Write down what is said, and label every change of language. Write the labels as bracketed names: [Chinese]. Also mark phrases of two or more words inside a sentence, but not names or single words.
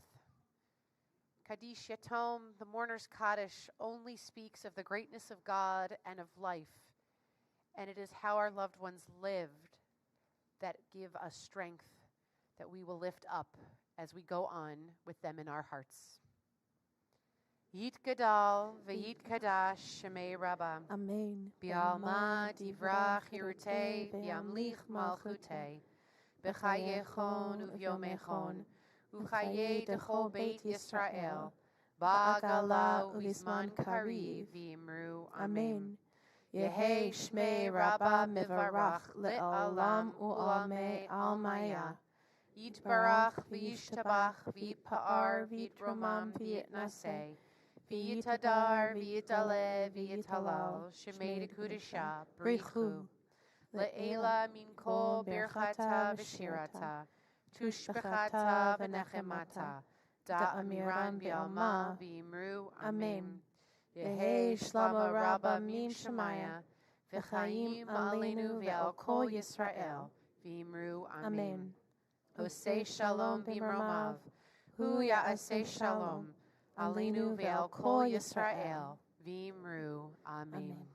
[English] Kaddish Yatom, the mourner's Kaddish, only speaks of the greatness of God and of life, and it is how our loved ones lived that give us strength that we will lift up as we go on with them in our hearts. [Aramaic] יתגדל ויתקדש שמה רבא. Amen. בעלמא די ברא כרעותה וימליך מלכותה. בחייכון וביומיכון. ובחיי דכל בית ישראל. בעגלא ובזמן קריב ואמרו אמן. יהא שמה רבא מברך לעלם ולעלמי עלמיא. יתברך וישתבח ויתפאר ויתרומם ויתנשא. ויתהדר ויתעלה ויתהלל שמה קודשא בריך הוא. לעלא מן כל ברכתא ושירתא. תשבחתא ונחמתא דאמירן בעלמא ואמרו אמן. יהא שלמא רבא מן שמיא, [Hebrew] וחיים עלינו ועל כל ישראל, [Aramaic] ואמרו אמן. [Hebrew] עושה שלום במרומיו הוא יעשה שלום עלינו ועל כל ישראל, [Aramaic] ואמרו אמן.